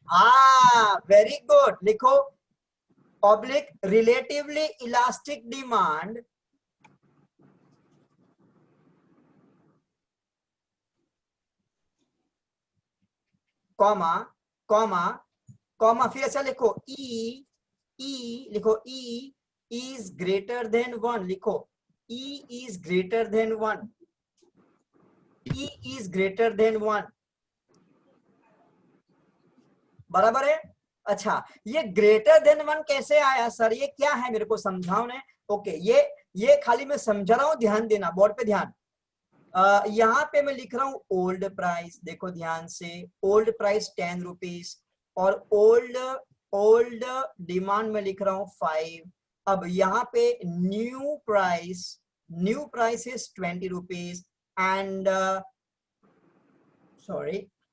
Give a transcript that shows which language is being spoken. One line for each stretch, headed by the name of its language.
English: हाँ very good, लिखो oblique relatively elastic demand comma comma comma,
Hindi: फिर ऐसा लिखो
English: E लिखो E is greater than 1 लिखो, E is greater than 1, E is greater than 1,
Hindi: बराबर है। अच्छा, ये ग्रेटर देन 1 कैसे आया सर, ये क्या है मेरे को समझाओ ने। ओके, ये खाली मैं समझा रहा हूं, ध्यान देना, बोर्ड पे ध्यान। यहाँ पे मैं लिख रहा हूँ ओल्ड प्राइस, देखो ध्यान से, ओल्ड प्राइस 10 रुपीज और ओल्ड डिमांड में लिख रहा हूँ 5। अब यहाँ पे
English: new price is 20 rupees and sorry